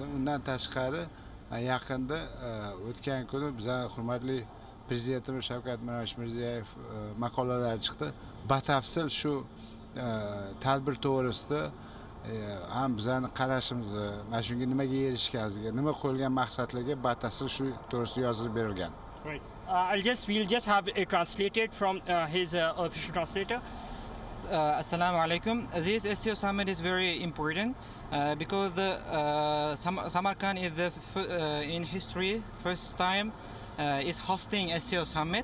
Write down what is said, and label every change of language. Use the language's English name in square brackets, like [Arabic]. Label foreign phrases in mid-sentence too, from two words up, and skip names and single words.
[Uzbek] Undan tashqari yaqinda o'tgan kuni bizning hurmatli prezidentimiz Shavkat Mirziyoyev maqolalar chiqdi. Batafsil shu tadbir to'g'risida ham bizning qarashimizni, mana shunga nimaga erishganimizga, nima qo'yilgan maqsadlarga batafsil shu to'g'risida yozib berilgan. [English] Right. We'll just have it translated from his official translator. [Arabic] Assalamu alaikum. [English] This SCO Summit is very important because the Samarkand is in history first time is hosting SCO Summit.